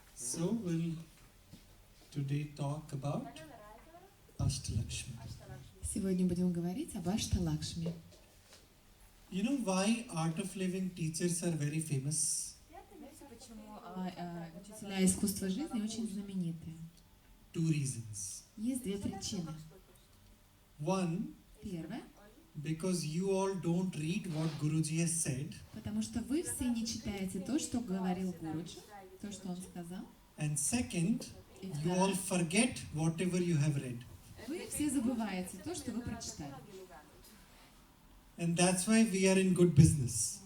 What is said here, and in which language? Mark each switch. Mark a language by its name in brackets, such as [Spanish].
[English] So we'll today talk about Ashta Lakshmi. [Russian] Сегодня будем говорить об Ашта Лакшми. [English] You know why Art of Living teachers are very famous? [Russian] Почему учителя искусства жизни очень знаменитые? [English] Two reasons. [Russian] Есть две причины. [English] One, [Russian] Первая, [English] because you all don't read what Guruji has said. [Russian] потому что вы все не читаете то, что говорил Гуруджи, то, что он сказал. [English] And second, [Russian] И [English] you all forget whatever you have read. [Russian] вы все забываете то, что вы прочитали. [English] And that's why we are in good business.